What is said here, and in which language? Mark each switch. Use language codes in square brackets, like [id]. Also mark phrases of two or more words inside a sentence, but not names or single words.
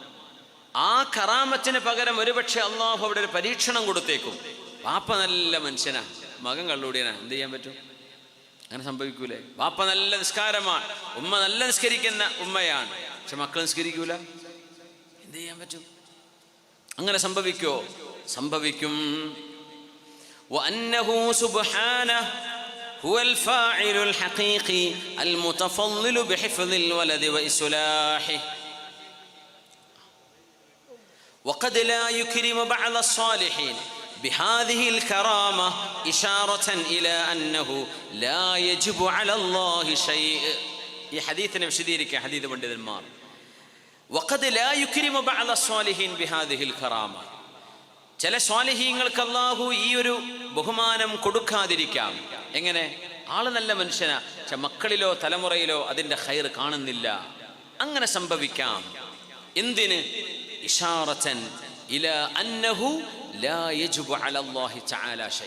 [ml] ആ കറാമത്തിന് പകരം ഒരുപക്ഷെ അള്ളാഹു അവിടെ ഒരു പരീക്ഷണം കൊടുത്തേക്കും. വാപ്പ നല്ല മനുഷ്യനാ, മകൻ കള്ളുകൂടിയനാ, എന്ത് ചെയ്യാൻ പറ്റും? അങ്ങനെ സംഭവിക്കൂലേ? വാപ്പ നല്ല നിസ്കാരമാണ്, ഉമ്മ നല്ല നിസ്കരിക്കുന്ന ഉമ്മയാണ്, പക്ഷെ മക്കൾ നിസ്കരിക്കൂല, എന്ത് ചെയ്യാൻ പറ്റും? അങ്ങനെ സംഭവിക്കോ? സംഭവിക്കും. [ar] وأنه سبحانه هو الفاعل الحقيقي المتفضل بحفظ الولد وإصلاحه وقد لا يكرم بعض الصالحين بهذه الكرامة إشارة إلى أنه لا يجب على الله شيء. [ml] ഈ ഹദീസിനെ വിശദീകരിക്കുക ഹദീസ് പണ്ഡിതന്മാർ. [ar] وقد لا يكرم بعض الصالحين بهذه الكرامة. [ml] ചില സ്വാലിഹീങ്ങൾക്ക് അല്ലാഹു ഈ ഒരു ബഹുമാനം കൊടുക്കാതിരിക്കാം. എങ്ങനെ? ആള് നല്ല മനുഷ്യനാ, പക്ഷെ മക്കളിലോ തലമുറയിലോ അതിൻ്റെ ഖൈർ കാണുന്നില്ല. അങ്ങനെ സംഭവിക്കാം. എന്തിന്? [ar] إشارةً إلى أنه لا يجب على الله تعالى شيء.